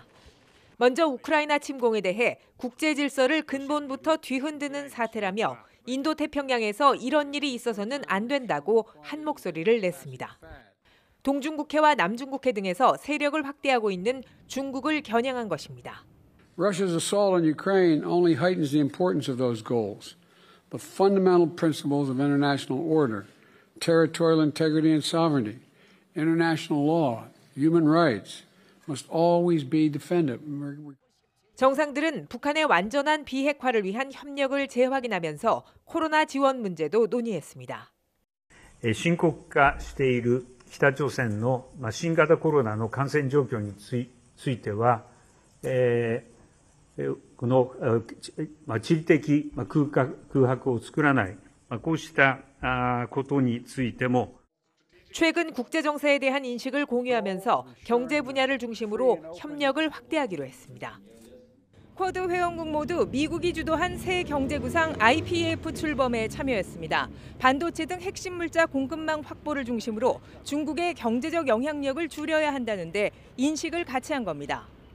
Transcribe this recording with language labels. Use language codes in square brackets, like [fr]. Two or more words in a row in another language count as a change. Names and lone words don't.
[ko] 먼저 우크라이나 침공에 대해 국제 질서를 근본부터 뒤흔드는 사태라며 인도 태평양에서 이런 일이 있어서는 안 된다고 한 목소리를 냈습니다. 동중국해와 남중국해 등에서 세력을 확대하고 있는 중국을 겨냥한 것입니다. [en] Russia's assault on Ukraine only heightens the importance of those goals. The fundamental principles of international order, territorial integrity and sovereignty, international law, human rights must always be defended. [ko] 정상들은 북한의 완전한 비핵화를 위한 협력을 재확인하면서 코로나 지원 문제도 논의했습니다. [ja] 深刻化している北朝鮮の新型コロナの感染状況については、この地理的空白を作らない、こうしたことについても [ko] 최근 국제 정세에 대한 인식을 공유하면서 경제 분야를 중심으로 협력을 확대하기로 했습니다. 쿼드 회원국 모두 미국이 주도한 새 경제구상 IPEF 출범에 참여했습니다. 반도체 등 핵심 물자 공급망 확보를 중심으로 중국의 경제적 영향력을 줄여야 한다는데 인식을 같이 한 겁니다.